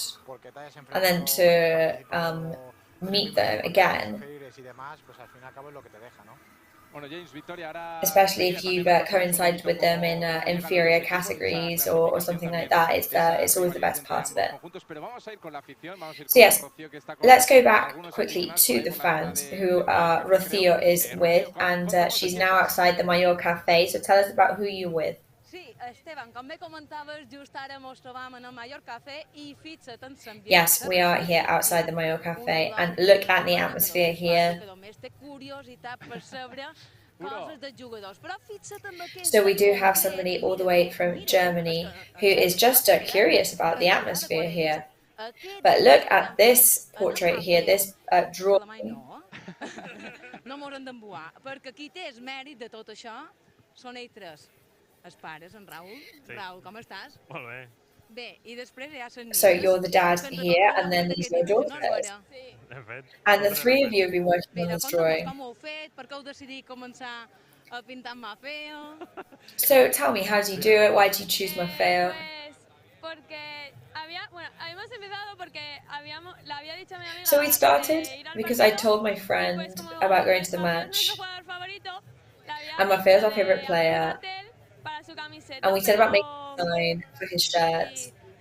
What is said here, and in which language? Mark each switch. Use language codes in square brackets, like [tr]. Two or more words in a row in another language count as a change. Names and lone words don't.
[en] And then to meet them again, especially if you've coincided with them in inferior categories or something like that, it's always the best part of it. So yes, let's go back quickly to the fans who Rocío is with, and she's now outside the Mallorca Cafe, so tell us about who you're with. [ca] Sí, Esteban, com bé comentaves, just ara mos trobam en el Mallorca Café i fixa't en l'ambient. [en] Yes, we are here outside the Mallorca Cafe, and look at the atmosphere here. So we do have somebody all the way from Germany who is just curious about the atmosphere here. But look at this portrait here, this drawing. [ca] No mos hem d'embuar, perquè qui té el mèrit de tot això són ells tres. Els pares, en Raül. Sí. Raül, com estàs? Molt bé. Bé, i després hi ha les [en] So you're the dad here, and then these are your daughters. And the three of you have been working on this drawing. [ca] Com ho heu fet? Per què heu decidit començar a pintar amb Mafeo? [en] So tell me, how do you do it? Why do you choose Mafeo? So we started because I told my friend about going to the match, and Mafeo is our favourite player, and we said about making a sign for his shirts.